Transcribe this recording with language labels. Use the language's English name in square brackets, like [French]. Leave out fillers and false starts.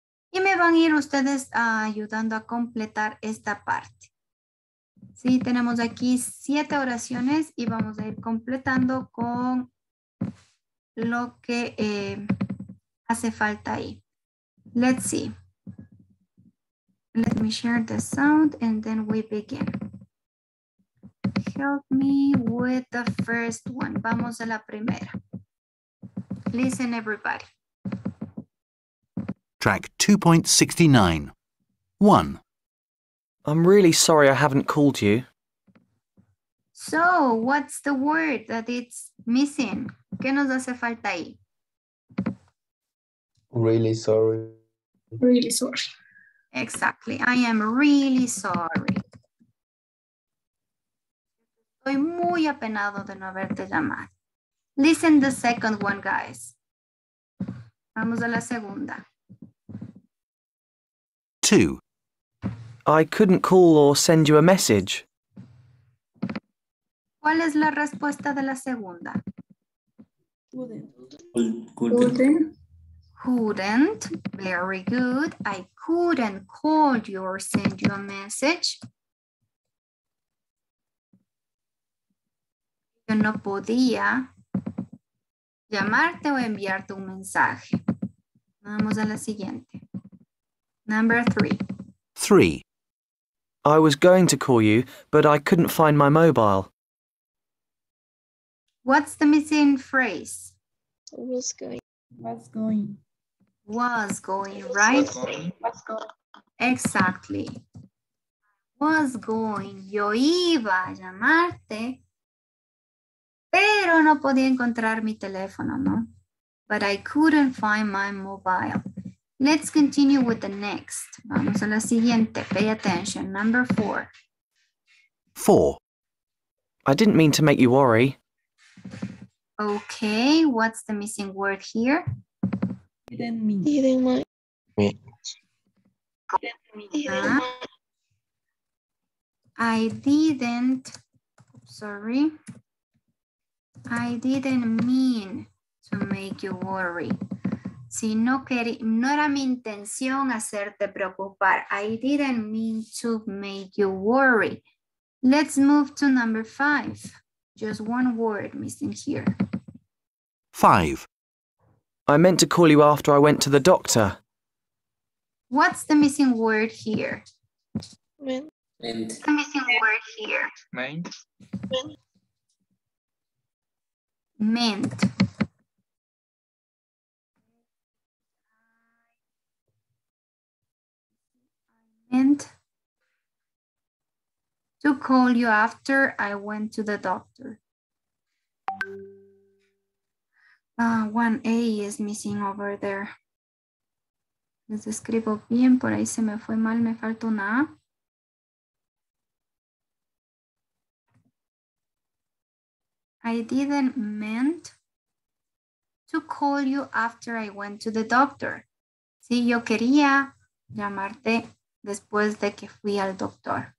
[Spanish] Y me van a ir ustedes ayudando a completar esta parte. Sí, tenemos aquí 7 oraciones y vamos a ir completando con lo que hace falta ahí. [English] Let's see. Let me share the sound and then we begin. Help me with the first one. [Spanish] Vamos a la primera. [English] Listen, everybody. Track 2.69. 1. I'm really sorry I haven't called you. So, what's the word that it's missing? ¿Qué nos hace falta ahí? Really sorry. Really sorry. Exactly. I am really sorry. [Spanish] Estoy muy apenado de no haberte llamado. [English] Listen the second one, guys. [Spanish] Vamos a la segunda. [English] 2. I couldn't call or send you a message. [Spanish] ¿Cuál es la respuesta de la segunda? [English] Couldn't. Very good. I couldn't call you or send you a message. [Spanish] Yo no podía llamarte o enviarte un mensaje. Vamos a la siguiente. [English] Number 3. 3. I was going to call you, but I couldn't find my mobile. What's the missing phrase? Was going. Was going. Was going, right? Was going. Exactly. Was going. [Spanish] Yo iba a llamarte, pero no podía encontrar mi teléfono, ¿no? [English] But I couldn't find my mobile. Let's continue with the next. [Spanish] Vamos a la siguiente. [English] Pay attention. Number 4. 4. I didn't mean to make you worry. Okay, what's the missing word here? Didn't mean. Didn't mind. I didn't, sorry. I didn't mean to make you worry. Si no era mi intención hacerte preocupar. I didn't mean to make you worry. Let's move to number 5. Just one word missing here. 5. I meant to call you after I went to the doctor. What's the missing word here? Meant. The missing word here. Meant. Meant. Meant to call you after I went to the doctor. 1A is missing over there. [Spanish] Les escribo bien, por ahí se me fue mal, me falta una A. [English] I didn't meant to call you after I went to the doctor. [Spanish] Sí, yo quería llamarte después de que fui al doctor.